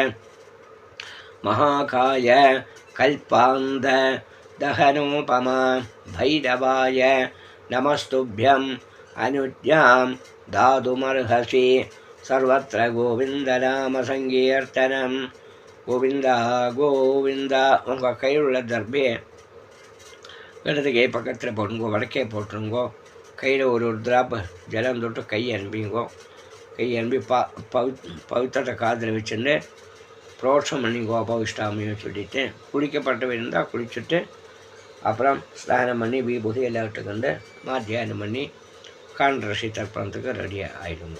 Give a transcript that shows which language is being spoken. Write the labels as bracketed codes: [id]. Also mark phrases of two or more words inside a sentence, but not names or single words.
[sa] महाकाय कल्पान्ध दहनोपमा भैरवाय नमस्तुभ्यं अनुज्ञां दातुमर्हसि सर्वत्र गोविन्दनाम सङ्कीर्तनं गोविन्द गोविन्द [ta] உங்கள் கையில் உள்ள தர்பே இடது கை பக்கத்தில் போட்டுங்கோ, வடக்கே போட்டுருங்கோ. கையில் ஒரு டிராப் ஜலம் தொட்டு கை அனுப்பிங்கோ. கை அனுப்பி பவித்திரத்தை காதில் வச்சுட்டு புரோட்சம் பண்ணிங்கோ அபவிஷ்டாமின்னு சொல்லிவிட்டு குளிக்கப்பட்டவை இருந்தால் குளிச்சுட்டு அப்புறம் ஸ்நானம் பண்ணி விபூதி எல்லாம் விட்டுக்கொண்டு தியானம் பண்ணி காண்ட்ரசி தர்ப்பணத்துக்கு ரெடியாக ஆகிடுங்கோ.